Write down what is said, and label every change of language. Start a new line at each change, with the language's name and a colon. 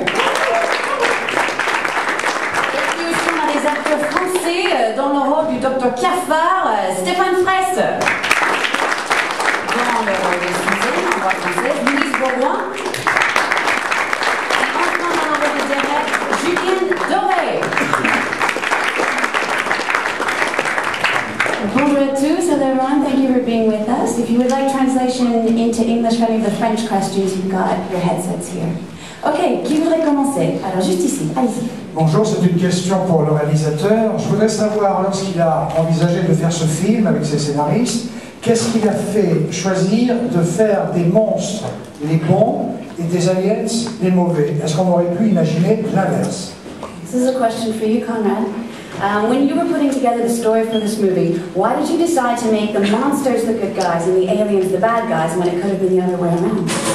French: Et puis aussi, on a des acteurs français dans le rôle du Dr Cafard, Stéphane Fraisse. Dans le rôle de Suzanne, en voix française, Louise Bourgoin. Et enfin, dans le rôle de Derek, Julien Doré. Bonjour à tous,
English: hello everyone, thank you for being with us. If you would like translation into English for any of the French questions, you've got your headsets here.
French: Ok, qui voudrait commencer? Alors juste ici, allez-y. Bonjour, c'est une question pour le réalisateur. Je voudrais savoir, lorsqu'il a envisagé de faire ce film avec ses scénaristes, qu'est-ce qui a fait choisir de faire des monstres les bons et des aliens les mauvais? Est-ce qu'on aurait pu imaginer l'inverse?
English: This is a question for you, Conrad. When you were putting together the story for this movie, why did you decide to make the monsters the good guys and the aliens the bad guys when it could have been the other way around?